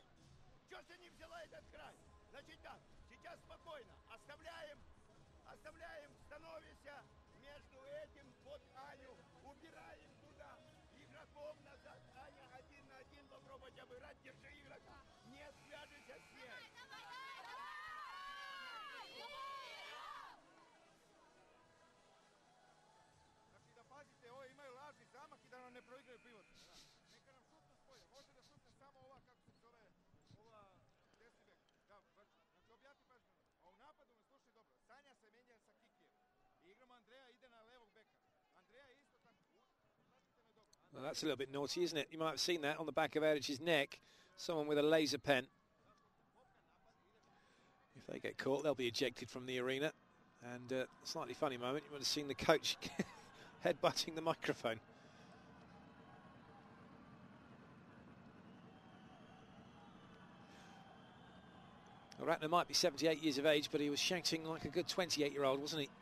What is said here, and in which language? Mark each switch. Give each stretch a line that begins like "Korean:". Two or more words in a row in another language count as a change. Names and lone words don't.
Russian: Чего ж ты не взяла этот край? Значит так, сейчас спокойно. Оставляем, становимся между этим под Аню. Убираем туда. Игроков назад. Аня 1 на 1. Попробуйте обыграть. Держи игрока. Не свяжешься с ней.
Serbian: Znači da pazite, ovo imaju lažni zamah i da nam ne proigraju pivot. Neka nam šutnu s polja. Može da šutne samo ova, kako se zove, ova desni bek. Da, baš. Znači objati pažnju. A u napadu me slušaj dobro. Sanja se menja sa Kikijem. I igramo Andreja, ide na levog beka. Andreja je isto tako. Pratite me dobro.
English: Well, that's a little bit naughty, isn't it? You might have seen that on the back of Eric's neck. Someone with a laser pen. If they get caught, they'll be ejected from the arena. And slightly funny moment, you might have seen the coach headbutting the microphone. Well, Ratner might be 78 years of age, but he was shouting like a good 28-year-old, wasn't he?